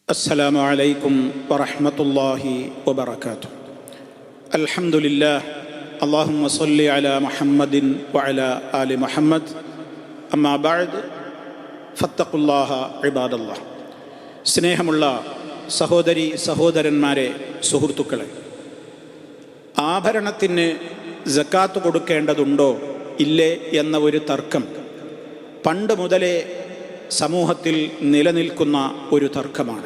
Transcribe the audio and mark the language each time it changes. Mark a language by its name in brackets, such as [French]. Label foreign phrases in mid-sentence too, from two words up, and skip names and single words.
[Arabic] السلام عليكم ورحمة الله وبركاته. الحمد لله. اللهم صل على محمد وعلى آل محمد. أما بعد فاتقوا الله عباد الله. [Malayalam] സ്നേഹമുള്ള സഹോദരി സഹോദരന്മാരെ, സുഹൃത്തുക്കളെ, ആഭരണത്തിന് സക്കാത്ത് കൊടുക്കേണ്ടതുണ്ടോ ഇല്ലേ എന്ന ഒരു തർക്കം പണ്ട് മുതലേ സമൂഹത്തിൽ നിലനിൽക്കുന്ന ഒരു തർക്കമാണ്.